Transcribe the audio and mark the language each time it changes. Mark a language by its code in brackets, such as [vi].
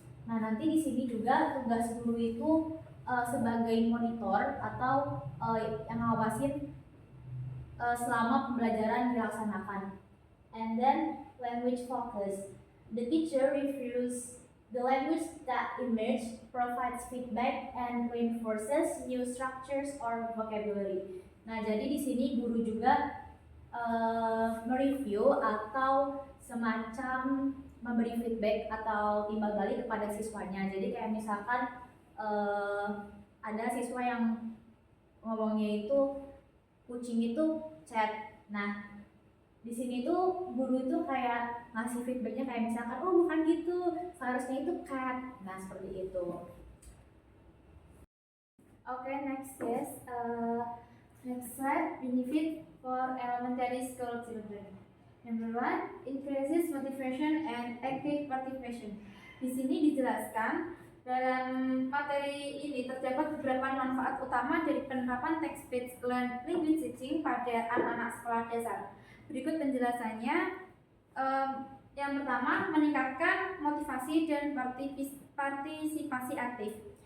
[id] Nah, nanti di sini juga tugas guru itu sebagai monitor atau yang ngawasin selama pembelajaran dilaksanakan. [en] And then language focus. The teacher reviews the language that emerged, provides feedback, and reinforces new structures or vocabulary. [id] Nah, jadi di sini guru juga mereview atau semacam memberi feedback atau timbal balik kepada siswanya. Jadi kayak misalkan ada siswa yang ngomongnya itu kucing itu cat. Nah, di sini tuh guru itu kayak ngasih feedbacknya kayak misalkan, oh bukan gitu, seharusnya itu cat. Nah, seperti itu. [en] Okay, next is next slide, benefit for elementary school children. Number 1, increases motivation and active participation. [id] Di sini dijelaskan dalam materi ini terdapat beberapa manfaat utama dari penerapan text-based language teaching pada anak-anak sekolah dasar. Berikut penjelasannya. Yang pertama, meningkatkan motivasi dan partisipasi aktif.